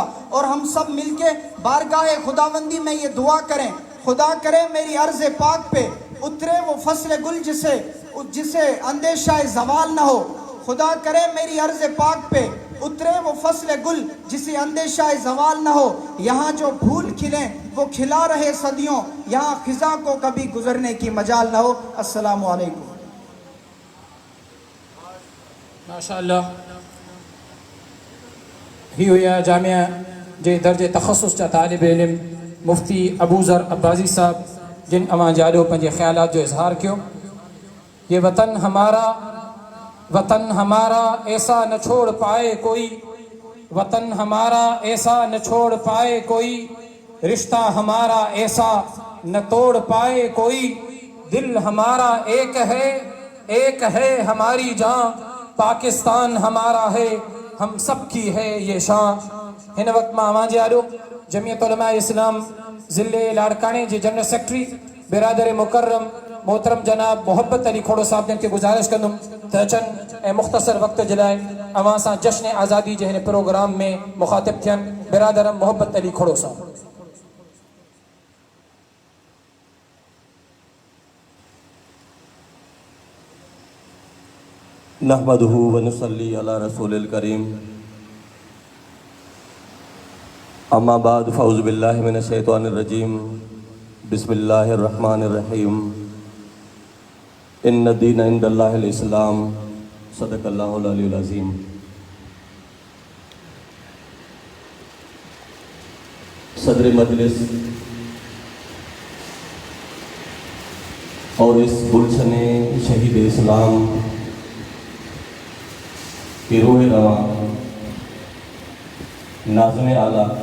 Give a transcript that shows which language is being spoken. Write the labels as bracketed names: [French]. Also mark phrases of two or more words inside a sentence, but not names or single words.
[Urdu] اور ہم سب مل کے بارگاہ خداوندی میں یہ دعا کریں، خدا کرے میری عرض پاک پہ اترے وہ فصل گل جسے اندیشہ زوال نہ ہو، خدا کرے میری عرض پاک پہ اترے وہ فصل گل جسے اندیشہ زوال نہ ہو، یہاں جو پھول کھلیں وہ کھلا رہے صدیوں، یہاں خزاں کو کبھی گزرنے کی مجال نہ ہو۔ [Arabic] السلام علیکم۔ [Sindhi] ماشاءاللہ ہی ہویا جامعہ جے درجے تخصص چا طالب علم मुफ्ती अबू ज़र अब्बासी साहब जिन अवां जाॾो पंहिंजे ख़्यालात जो इज़हार कियो। [Urdu] یہ وطن ہمارا ایسا نہ چھوڑ پائے کوئی، وطن ہمارا ایسا نہ چھوڑ پائے کوئی، رشتہ ہمارا ایسا نہ توڑ پائے کوئی، دل ہمارا ایک ہے ہماری جان، پاکستان ہمارا ہے ہم سب کی ہے یہ شان. [Sindhi] हिन वक्त मां अवां जे आॾो जमियत उलमा इस्लाम ज़िले लाड़काणे जे जनरल सेक्रेटरी बिरादर मुकर्रम मोहतरम जनाब मोहब्बत अली खोड़ो साहब जन खे गुज़ारिश कंदुमि त अचनि ऐं मुख़्तसर वक़्त जे लाइ अवां सां जश्न आज़ादी जे हिन प्रोग्राम में मुखातिब थियनि। बिरादर मोहब्बत अली खोड़ो साहब। [Arabic] نحمده ونصلي على رسوله الكريم، أما بعد فأعوذ بالله من الشيطان الرجيم، بسم الله الرحمن الرحيم، إن الدين عند الله الإسلام، صدق الله العلي العظيم. [Urdu] صدر مجلس اور اس گلشن شہید اسلام کی روح رواں ناظم اعلیٰ